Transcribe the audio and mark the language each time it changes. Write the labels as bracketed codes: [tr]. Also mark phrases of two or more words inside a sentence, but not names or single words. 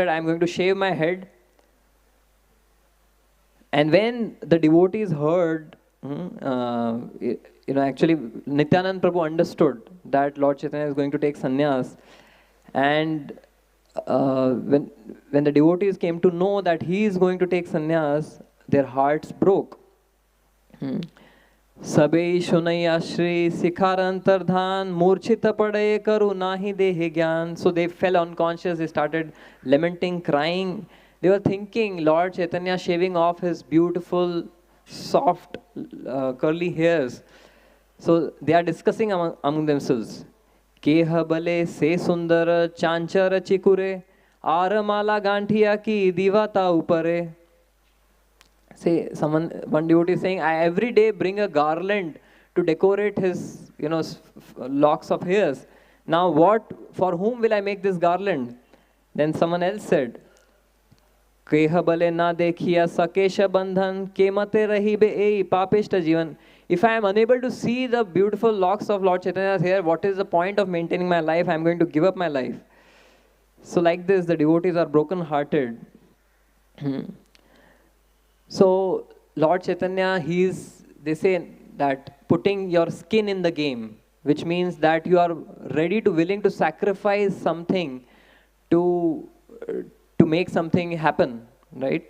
[en] I am going to shave my head. And when the devotees heard, actually Nityanand Prabhu understood that Lord Chaitanya is going to take sannyas. And when the devotees came to know that he is going to take sannyas, their hearts broke. [bn] সবে শুনয়া শ্রী শিখরান্তর্ধান মূর্চ্ছিত পড়ে কারু নাহি দেহে জ্ঞান. [en] So they fell unconscious, they started lamenting, crying. They were thinking Lord Chaitanya shaving off his beautiful, soft, curly hairs. So they are discussing among themselves. [bn] কেহ বলে সে সুন্দর চাঁচর চিকুরে আরমালা গাঁথিয়া কি দিবত উপরে. [en] Say one devotee is saying, I every day bring a garland to decorate his, locks of hairs. Now for whom will I make this garland? Then someone else said, [bn] কেহ বলে না দেখিয়া সকেশ বন্ধন কেমতে রহিবে এই পাপিষ্ঠ জীবন. [en] If I am unable to see the beautiful locks of Lord Chaitanya's hair, what is the point of maintaining my life? I am going to give up my life. So like this, the devotees are broken-hearted. So Lord Chaitanya, they say that putting your skin in the game, which means that you are ready to, willing to sacrifice something to make something happen, right?